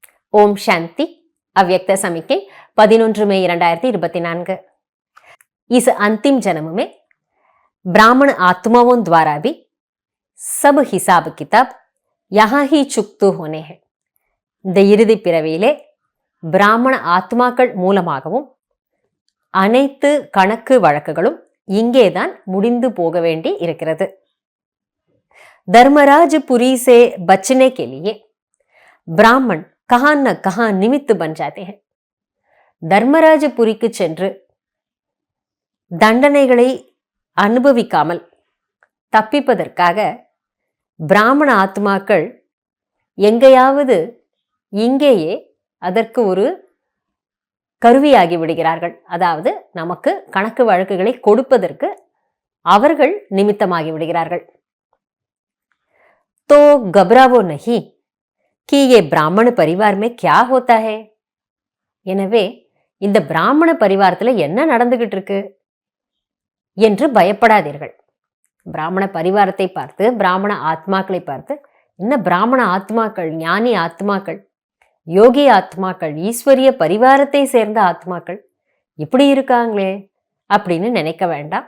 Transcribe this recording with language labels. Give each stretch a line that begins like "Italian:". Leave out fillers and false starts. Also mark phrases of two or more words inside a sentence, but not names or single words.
Hindi: ओम् शान्ति. अव्यक्त समिके 11 मई 2024। इस अंतिम जन्म में ब्राह्मण आत्माओं द्वारा भी सब हिसाब किताब यहाँ ही चुकतू होने हैं.
Tamil: இந்த இறுதி பிறவியிலே பிராமண ஆத்மாக்கள் மூலமாகவும் அனைத்து கணக்கு வழக்குகளும் இங்கேதான் முடிந்து போக வேண்டி இருக்கிறது.
Hindi: धर्मराज पुरी से बचने के लिए ब्राह्मण कहां न कहां निमित्त बन जाते हैं.
Tamil: தர்மராஜபுரிக்கு சென்று தண்டனைகளை அனுபவிக்காமல் தப்பிப்பதற்காக பிராமண ஆத்மாக்கள் எங்கேயாவது இங்கேயே அதற்கு ஒரு கருவியாகி விடுகிறார்கள். அதாவது நமக்கு கணக்கு வழக்குகளை கொடுப்பதற்கு அவர்கள் நிமித்தமாகி விடுகிறார்கள்.
Hindi: तो घबरावो नहीं कि ये ब्राह्मण परिवार में क्या होता है.
Tamil: எனவே இந்த பிராமண பரிவாரத்தில் என்ன நடந்துகிட்டு இருக்கு என்று பயப்படாதீர்கள். பிராமண பரிவாரத்தை பார்த்து, பிராமண ஆத்மாக்களை பார்த்து, என்ன பிராமண ஆத்மாக்கள், ஞானி ஆத்மாக்கள், யோகி ஆத்மாக்கள், ஈஸ்வரிய பரிவாரத்தை சேர்ந்த ஆத்மாக்கள் இப்படி இருக்காங்களே அப்படின்னு நினைக்க வேண்டாம்.